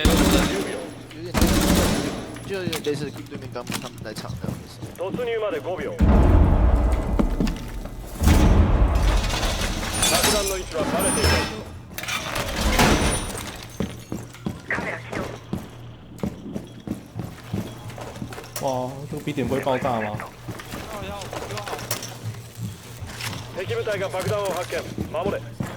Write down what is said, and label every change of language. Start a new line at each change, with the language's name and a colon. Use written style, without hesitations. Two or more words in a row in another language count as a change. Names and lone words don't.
Chinese: 有点就有点类似对面刚他们在场那样子。
Japanese: 突入まで5秒。爆弾の位置はバレていない。カメラ起動。
Chinese: 哇，这个 B 点不会爆炸吗？要丢好。
Japanese: 敵部隊が爆弾を発見。守れ。